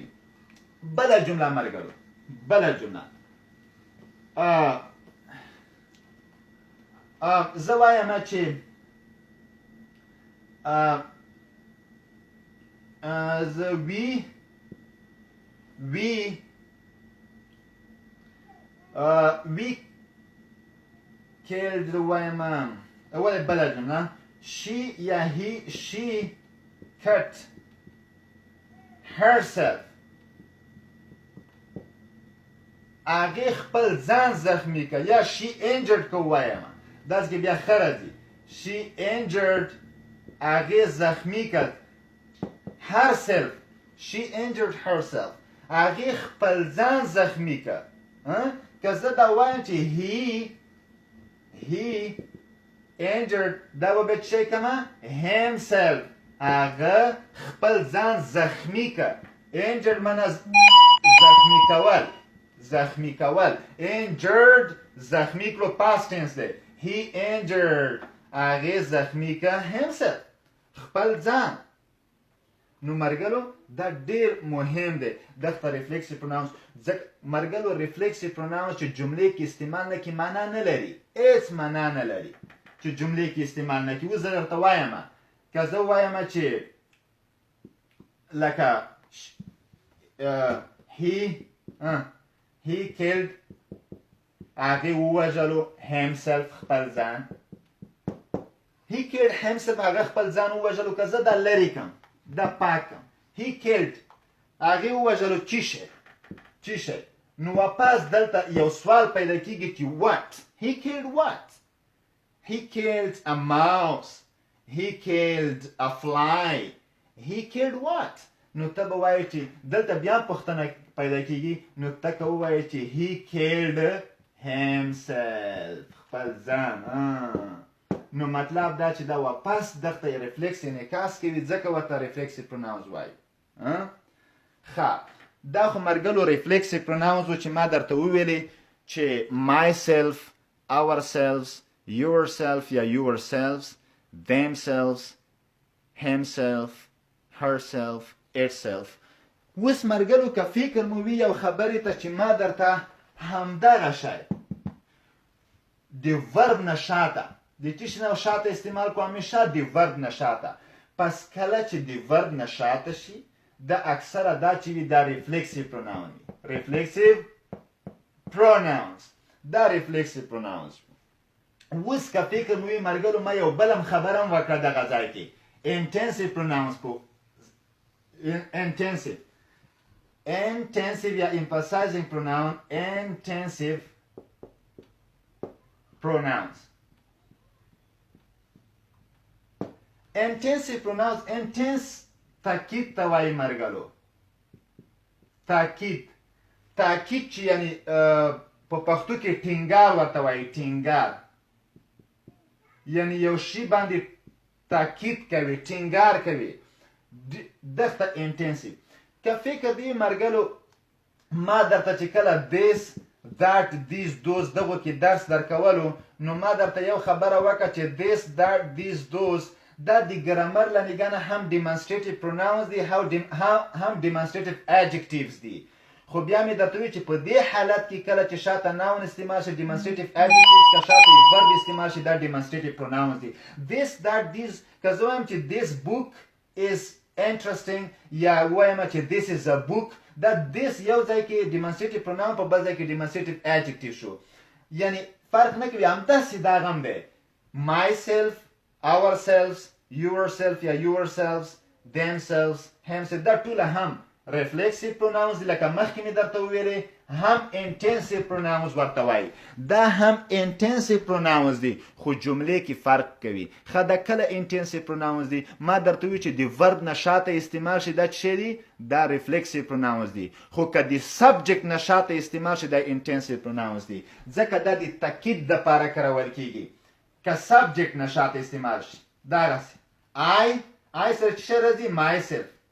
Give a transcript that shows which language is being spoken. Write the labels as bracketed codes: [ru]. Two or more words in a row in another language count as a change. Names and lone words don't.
[ps] بله جمله مرګلو بله جمله زه وایم چې [en] we killed [ps] وایم ولې بله جمله [en] she cut herself [ps] هغې خپل ځان زخمی که یا [en] she injured [ps] که وایم داسې کې بیا ښه راځي. [en] she injured [ps] هغې زخمی کړ [en] herself she injured herself [ps] هغې خپل ځان زخمی کړ. که زه دا وایم چې [en] he injured [ps] دا به بیا څه کمه himself هغه خپل ځان زخمی کړ. injured معنا زخمی کول injured زخمی کلو [en] past tense [ps] دی. [en] he injured [ps] هغې زخمی که himself خپل ځان. نو مرګلو دا ډیر مهم دی دغه [en] reflexive pronouns [ps] ځکه مرګلو [en] reflexive pronouns [ps] چې جملې کې استعمال نه کړي معنا نه لري. هېڅ معنا نه لري چې جملې کې استعمال نه کړي. اوس زه درته وایم که زه وایم چې لکه [en] he killed [ps] هغې ووژلو himself خپل ځان. [en] he killed himself [ps] هغه خپل ځان ووژلو. که زه دا لرې کړم دا پاک کړم [en] he killed [ps] هغې ووژلو چی شی نو واپس دلته یو سوال پیدا کېږي چې [en] what he killed what he killed a mouse he killed a fly he killed what [ps] نو ته به وایې چې دلته بیا پوښتنه پیدا کېږي نو ته که ووایې چې [en] he killed himself [ps] خپل ځان. نو مطلب دا چې دا واپس دغته reflex انعکاس کوي ځکه ورته [en] reflexive pronouns [ps] وایي. ښه دا خو مرګلو [en] reflexive pronouns [ps] و چې ما درته وویلې چې [en] myself ourselves yourself [ps] یا [en] yourselves themselves himself herself itself. [ps] اوس مرګلو که فکر مو وي یو خبرې ته چې ما درته همدغه شی د ورب نه شاته د څه شي نه شاته استعمال کوو همیشه د ورب نه شاته. پس کله چې د ورب نه شاته شي دا اکثره دا چې وي دا [en] reflexive pronoun [ps] وي. [en] reflexive pronouns دا reflexive pronouns. [ps] اوس که فکر مو وي مرګلو ما یو بل هم خبره هم وکړه دغه ځای کې [en] intensive pronouns [ps] په intensive یا [en] emphasizing pronoun intensive pronouns. intensive pronouns intense [ps] تاکید ته وایي مرګلو. تاکید چې یعنی په پښتو کې ټینګار ورته وایي ټینګار یعنی یو شي باندې تاکید کوي ټینګار کوي دغه انټنسیو که فکر دی مرګلو ما درته چې کله [en] this that these those [ps] دغو کې درس درکولو نو ما درته یو خبره وکړه چې [en] this that these those [ps] دا د ګرامر له نګاه نه هم [en] demonstrative pronouns [ps] دي هم [en] demonstrative adjectives [ps] دي خو بیا مې درته وایي چې په دې حالت کې کله چې شاته noun استعمال شي [en] demonstrative adjectives [ps] که شاته verb استعمال شي دا [en] demonstrative pronouns [ps] دي [en] this that these [ps] که زه وایم چې [en] this book is interesting [ps] یا وایم چې [en] this is a book [ps] دا this یو ځای کې [en] demonstrative pronoun [ps] په بل ځای کې [en] demonstrative adjective [ps] شو یعنی فرق نه کوي همداسې دا غم دی [en] myself ourselves yourself [ps] یا [en] yourselves themselves himself [ps] دا ټوله هم [en] reflexive pronouns [ps] دي لکه مخکې مې درته وویلې هم [en] intensive pronouns [ps] ورته وایي دا هم [en] intensive pronouns [ps] دي خو جملې کې فرق کوي ښه دا کله [en] intensive pronouns [ps] دي ما درته وویل چې د verb نه شاته استعمال شي دا څه شی دي دا [en] reflexive pronouns [ps] دي خو که د subject نه شاته استعمال شي دا [en] intensive pronouns [ps] دي ځکه دا د تاکید دپاره کارول کیږي که subject نه شاته استعمال شي دغسې I سره چې شی راځي myself